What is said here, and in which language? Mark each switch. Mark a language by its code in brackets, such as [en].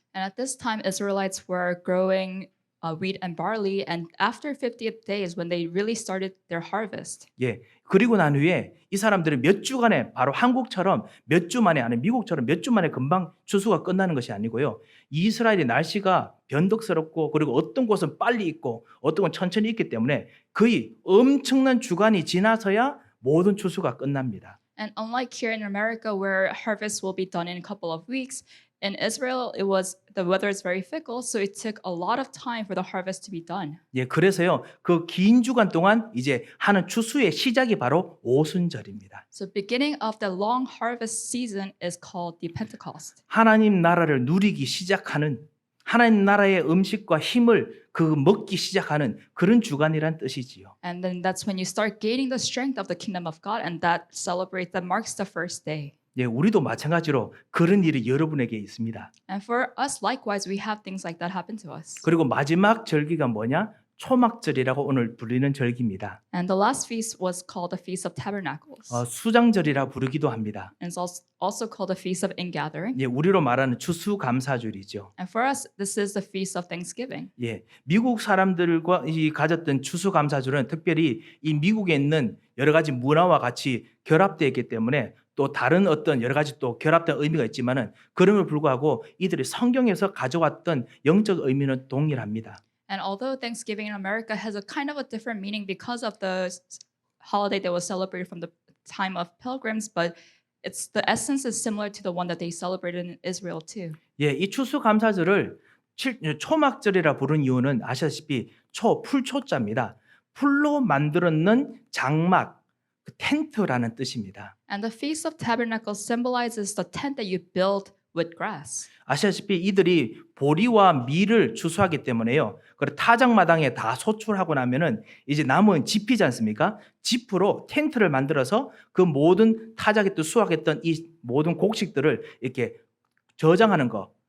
[en] And at this time, Israelites were growing wheat and barley, and after 50th day is when they really started their harvest. [ko] 예. 그리고 난 후에 이 사람들은 몇 주간에 바로 한국처럼 몇 주 만에 아니 미국처럼 몇 주 만에 금방 추수가 끝나는 것이 아니고요. 이스라엘의 날씨가 변덕스럽고 그리고 어떤 곳은 빨리 익고 어떤 곳은 천천히 익기 때문에 거의 엄청난 주간이 지나서야 모든 추수가 끝납니다. [en] And unlike here in America, where harvest will be done in a couple of weeks, in Israel, the weather is very fickle, so it took a lot of time for the harvest to be done. [ko] 예, 그래서요. 그 긴 주간 동안 이제 하는 추수의 시작이 바로 오순절입니다. [en] So beginning of the long harvest season is called the Pentecost. [ko] 하나님 나라를 누리기 시작하는 하나님 나라의 음식과 힘을 먹기 시작하는 그런 주간이란 뜻이지요. [en] And then that's when you start gaining the strength of the kingdom of God, and that marks the first day. [ko] 예, 우리도 마찬가지로 그런 일이 여러분에게 있습니다. [en] And for us, likewise, we have things like that happen to us. [ko] 그리고 마지막 절기가 뭐냐? 초막절이라고 오늘 불리는 절기입니다. [en] And the last feast was called the Feast of Tabernacles. [ko] 수장절이라 부르기도 합니다. [en] And it's also called the Feast of Ingathering. [ko] 예, 우리로 말하는 추수감사절이죠. [en] And for us, this is the Feast of Thanksgiving. [ko] 예, 미국 사람들과 이 가졌던 추수감사절은 특별히 이 미국에 있는 여러 가지 문화와 같이 결합되어 있기 때문에 또 다른 어떤 여러 가지 또 결합된 의미가 있지만은 그럼에도 불구하고 이들이 성경에서 가져왔던 영적 의미는 동일합니다. [en] And although Thanksgiving in America has a kind of a different meaning because of the holiday that was celebrated from the time of pilgrims, but the essence is similar to the one that they celebrated in Israel too. [ko] 예, 이 추수감사절을 초막절이라 부른 이유는 아시다시피 풀초자입니다. 풀로 만들었는 장막, 텐트라는 뜻입니다. [en] And the Feast of Tabernacles symbolizes the tent that you build with grass. [ko] 아시다시피 이들이 보리와 밀을 추수하기 때문에요. 그리고 타작마당에 다 소출하고 나면은 이제 남은 짚이지 않습니까? 짚으로 텐트를 만들어서 그 모든 타작에 또 수확했던 이 모든 곡식들을 이렇게 저장하는 거.